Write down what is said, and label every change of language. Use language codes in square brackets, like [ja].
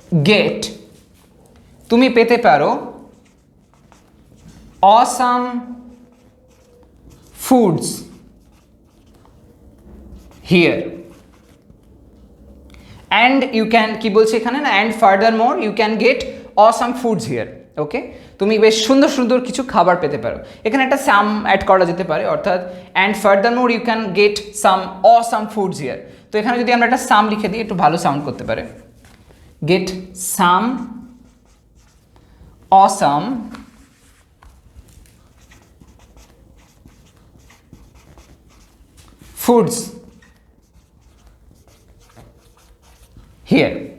[en] get, [bn] তুমি পেতে পারো [en] awesome foods here, and you can [bn] কি বলছে এখানে না, [en] and furthermore you can get awesome foods here। [bn] ওকে, তুমি বেশ সুন্দর সুন্দর কিছু খাবার পেতে পারো। এখানে একটা সাম অ্যাড করা যেতে পারে, অর্থাৎ [en] and furthermore you can get some awesome foods here। [bn] তো এখানে যদি আমরা একটা সাম লিখে দিই, একটু ভালো সাউন্ড করতে পারে, [en] get some awesome foods here।